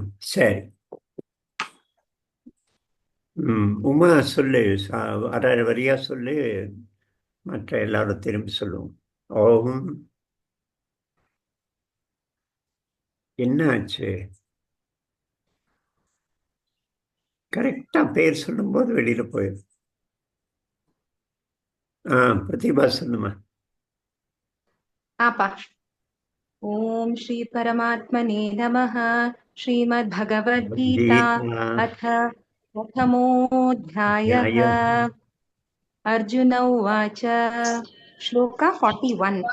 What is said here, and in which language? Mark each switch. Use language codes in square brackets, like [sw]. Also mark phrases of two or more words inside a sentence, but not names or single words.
[ta] சரி, உமா சொல்லு, அரை வரியா சொல்லு, மற்ற எல்லாரும் திரும்பி சொல்லுவோம். ஓம். என்ன ஆச்சு? கரெக்டா பேர் சொல்லும் போது வெளியில போயிடும். பிரதிபா சொல்லுமா. [sa] ओम श्री परमात्मने नमः। श्रीमद्भगवद्गीता अथ प्रथमोऽध्यायः। अर्जुन उवाच। श्लोक 41।